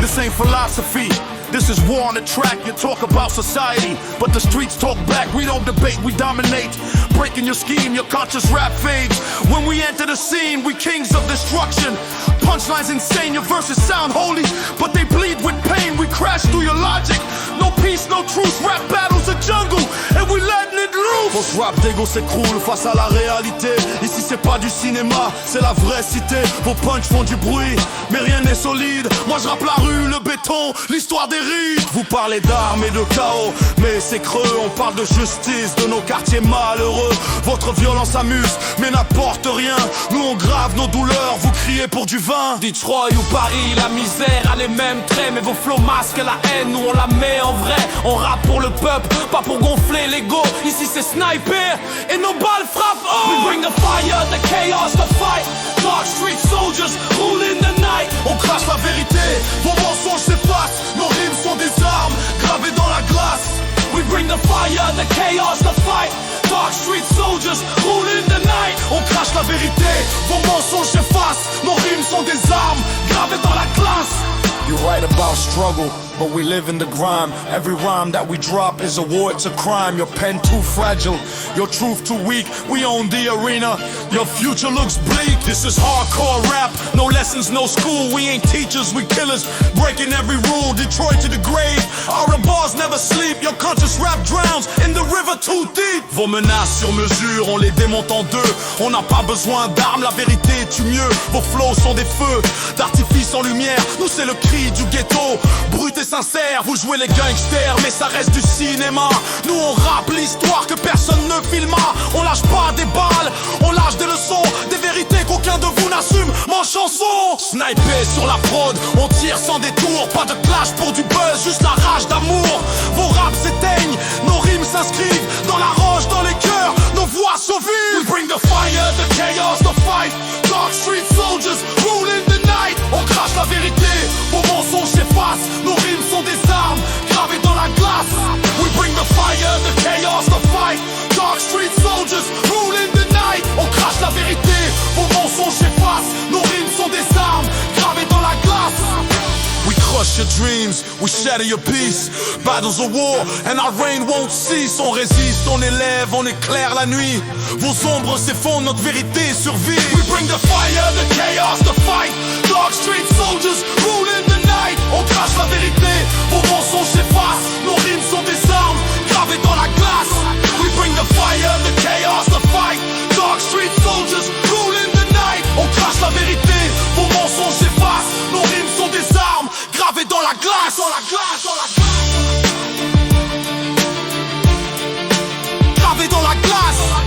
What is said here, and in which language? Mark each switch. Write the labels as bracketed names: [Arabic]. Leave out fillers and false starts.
[English] This ain't philosophy. This is war on the track. You talk about society, but the streets talk back. We don't debate, we dominate. Breaking your scheme, your conscious rap fades. When we enter the scene, we kings of destruction. Punchlines insane, your verses sound holy, but they bleed with pain. We crash through your logic. No peace, no truce, rap battles a jungle, and we letting it loose. [French] Votre rap d'ego s'écroule face à la réalité. Ici c'est pas du cinéma, c'est la vraie cité. Vos punchs font du bruit, mais rien n'est solide. Moi je rappe la rue, le béton, l'histoire des rides. Vous parlez d'armes et de chaos, mais c'est creux. On parle de justice, de nos quartiers malheureux. Votre violence amuse, mais n'apporte rien. Nous on grave nos douleurs, vous criez pour du vin. Detroit ou Paris, la misère a les mêmes traits, mais vos flots masquent la haine, nous on la met en vrai. On rappe pour le peuple, pas pour gonfler l'ego. Ici c'est sniper et nos balles frappent haut. [English] We bring the fire, the chaos, the fight. Dark street soldiers rule in the night. [French] On crache la vérité, vos mensonges s'effacent. Nos rimes sont des armes gravées dans la glace. [English] We bring the fire, the chaos, the fight. Dark street soldiers rule in the night. [French] On crache la vérité, vos mensonges s'effacent. Nos rimes sont des armes gravées dans la glace. [English] You write about struggle, but we live in the grime. Every rhyme that we drop is a war, it's a crime. Your pen too fragile, your truth too weak. We own the arena, your future looks bleak. This is hardcore rap, no lessons, no school. We ain't teachers, we killers, breaking every rule. Detroit to the grave, our bars never sleep. Your conscious rap drowns in the river too deep. [French] Vos menaces sur mesure, on les démonte en deux. On n'a pas besoin d'armes, la vérité tue mieux. Vos flows sont des feux d'artifice en lumière. Nous c'est le cri du ghetto, brut et sincère. Vous jouez les gangsters, mais ça reste du cinéma. Nous on rappe l'histoire que personne ne filma. On lâche pas des balles, on lâche des leçons, des vérités qu'aucun de vous n'assume. Mon chanson, sniper sur la fraude, on tire sans détour. Pas de clash pour du buzz, juste la rage d'amour. Vos raps s'éteignent, nos rimes s'inscrivent dans la roche, dans les cœurs, nos voix se vivent. [English] We bring the fire, the chaos, the fight. Dark street soldiers rule in the night. [French] On crache la vérité, vos mensonges s'effacent. Nos rimes sont des armes gravées dans la glace. [English] We bring the fire, the chaos, the fight. Dark street soldiers rule in the night. [French] On crache la vérité, vos mensonges s'effacent. Nos rimes sont des armes gravées dans la glace. [English] We crush your dreams, we shatter your peace. Battles of war and our reign won't cease. [French] On résiste, on élève, on éclaire la nuit. Vos ombres s'effondrent, notre vérité survit. [English] We bring the fire, the chaos, the fight. Dark street soldiers rule in the night. [French] On crache la vérité, vos mensonges s'effacent. Nos rimes sont des armes gravées dans la glace. [English] We bring the fire, the chaos, the fight. Dark street soldiers rule in the night. [French] On crache la vérité, vos mensonges s'effacent. Nos rimes sont des armes gravées dans la glace. Dans la glace, dans la glace. Gravées dans la glace.